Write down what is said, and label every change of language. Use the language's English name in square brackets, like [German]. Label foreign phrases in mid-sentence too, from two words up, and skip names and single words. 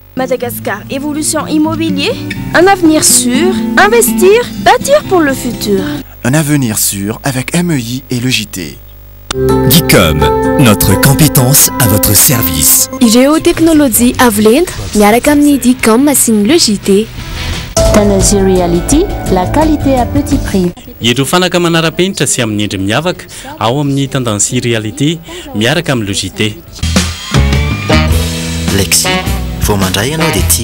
[French] Madagascar Évolution Immobilier, un avenir sûr, investir, bâtir pour le futur. Un avenir sûr avec MEI et le JT. Geekom, notre compétence à votre service. [Malagasy] Géotechnologie Avelent, miaraka amin'ny Geekom asiny le JT. [French] Tanesy Reality, la qualité à petit prix. [Malagasy] Ireo fanaka manara-penitra sy amin'ny endry miavaka ao amin'ny Tanesy Reality miaraka amin'ny JT. Lexi, vao mandray ianao dia tia.